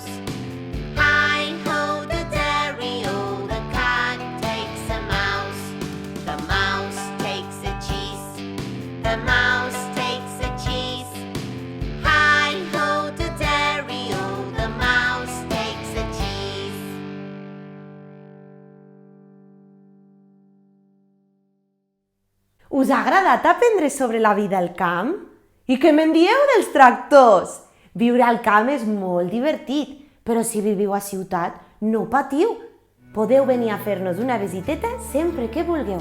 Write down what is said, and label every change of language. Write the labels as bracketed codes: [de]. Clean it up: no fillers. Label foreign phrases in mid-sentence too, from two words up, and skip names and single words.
[en] Hi-ho, the dairy-o, the cat takes a mouse. The mouse takes a cheese, the mouse takes a cheese. Hi-ho, the dairy-o, the mouse takes a cheese. [ca] Us ha agradat aprendre sobre la vida al camp? I què me'n dieu dels tractors? Viure al camp és molt divertit, però si viviu a ciutat, no patiu. Podeu venir a fer-nos una visiteta sempre que vulgueu.